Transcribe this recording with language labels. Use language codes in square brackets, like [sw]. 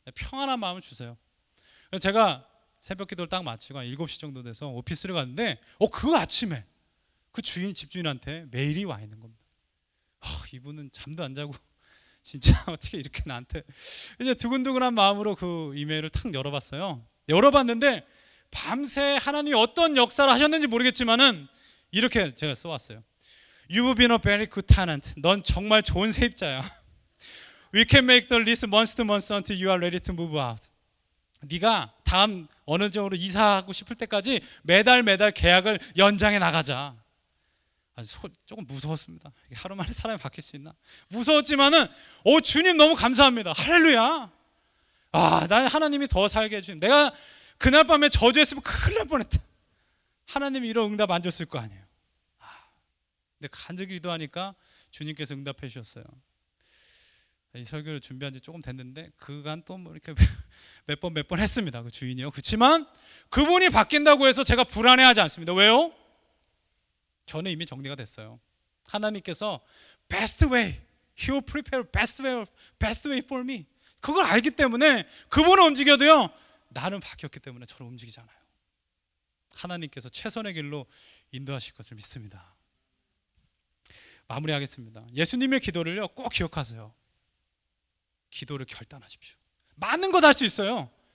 [ko] 평안한 마음을 주세요. 그래서 제가 새벽 기도를 딱 마치고 한 7시 정도 돼서 오피스를 갔는데 그 아침에 그 집주인한테 메일이 와 있는 겁니다. 이분은 잠도 안 자고 진짜 어떻게 이렇게 나한테. 이제 두근두근한 마음으로 그 이메일을 탁 열어봤어요. 열어봤는데 밤새 하나님이 어떤 역사를 하셨는지 모르겠지만은 이렇게 제가 써왔어요. [en] You've been a very good tenant. [ko] 넌 정말 좋은 세입자야. [en] We can make the lease month to month until you are ready to move out. [ko] 네가 다음 어느 정도로 이사하고 싶을 때까지 매달 계약을 연장해 나가자. 조금 무서웠습니다. 하루 만에 사람이 바뀔 수 있나? 무서웠지만은 주님 너무 감사합니다. 할렐루야. 난 하나님이 더 살게 해주님. 내가 그날 밤에 저주했으면 큰일 날 뻔했다. 하나님이 이런 응답 안 줬을 거 아니에요. 근데 간절히 기도하니까 주님께서 응답해 주셨어요. 이 설교를 준비한 지 조금 됐는데 그간 또 뭐 이렇게 몇 번 했습니다. 그 주인이요. 그렇지만 그분이 바뀐다고 해서 제가 불안해하지 않습니다. 왜요? 저는 이미 정리가 됐어요. 하나님께서 [en] best way, He will prepare best way for me. [ko] 그걸 알기 때문에 그분은 움직여도요. 나는 바뀌었기 때문에 저를 움직이잖아요. 하나님께서 최선의 길로 인도하실 것을 믿습니다. 마무리하겠습니다. 예수님의 기도를요 꼭 기억하세요. 기도를 결단하십시오. 많은 것 할 수 있어요.